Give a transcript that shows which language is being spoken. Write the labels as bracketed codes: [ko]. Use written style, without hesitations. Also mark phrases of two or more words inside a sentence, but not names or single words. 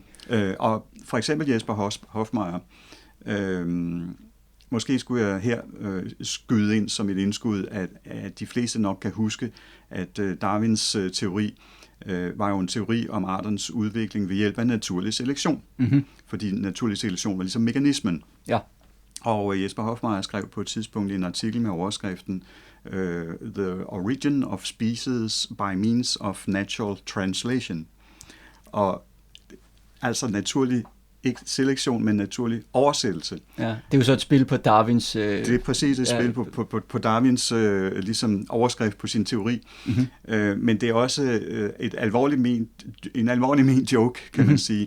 [da] Og for eksempel Jesper Hoffmeyer, måske skulle jeg her skyde ind som et indskud, at de fleste nok kan huske, at Darwins teori var jo en teori om arternes udvikling ved hjælp af naturlig selektion. Mm-hmm. Fordi naturlig selektion var ligesom mekanismen. Ja. Og Jesper Hoffmeyer skrev på et tidspunkt en artikel med overskriften The Origin of Species by Means of Natural Translation. Og altså naturlig ikke selektion, men naturlig oversættelse. Ja, det er jo så et spil på Darwins... Det er præcis et spil på Darwins ligesom overskrift på sin teori. Mm-hmm. Men det er også en alvorlig ment joke, kan man sige.